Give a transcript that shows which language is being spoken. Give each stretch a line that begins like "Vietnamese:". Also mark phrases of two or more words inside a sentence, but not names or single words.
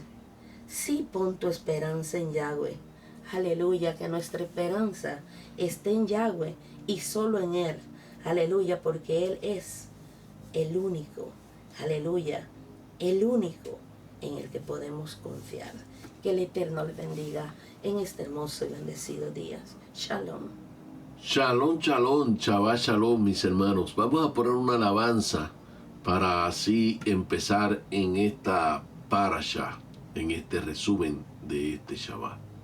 Spanish: Sí, pon tu esperanza en Yahweh. Aleluya, que nuestra esperanza esté en Yahweh y solo en Él. Aleluya, porque Él es el único, aleluya, el único en el que podemos confiar. Que el Eterno le bendiga en este hermoso y bendecido día. Shalom.
Hebrew: שלום, שלום, שבת שלום,
Spanish: mis hermanos. Vamos a poner una alabanza para así empezar en esta parasha, en este resumen de este Shabbat.